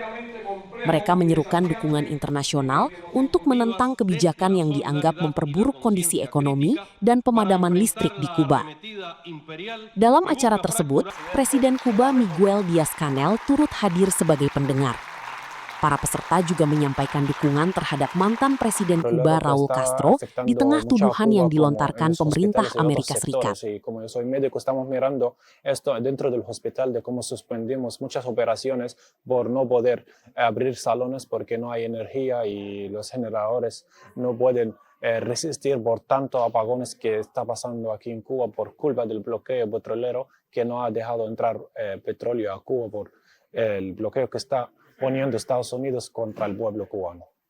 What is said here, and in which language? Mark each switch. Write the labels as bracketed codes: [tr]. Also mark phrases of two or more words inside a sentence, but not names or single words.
[id] Mereka menyerukan dukungan internasional untuk menentang kebijakan yang dianggap memperburuk kondisi ekonomi dan pemadaman listrik di Kuba. Dalam acara tersebut, Presiden Kuba Miguel Díaz-Canel turut hadir sebagai pendengar. Para peserta juga menyampaikan dukungan terhadap mantan Presiden Kuba Raúl Castro di tengah tuduhan yang dilontarkan pemerintah Amerika Serikat. [es] Como yo soy médico, estamos mirando esto dentro del hospital de cómo suspendimos muchas operaciones por no poder abrir salones porque no hay energía y los generadores no pueden resistir por tantos apagones que está pasando aquí en Cuba por culpa del bloqueo petrolero que no ha dejado entrar petróleo a Cuba por el bloqueo que está poniendo Estados Unidos contra el pueblo cubano.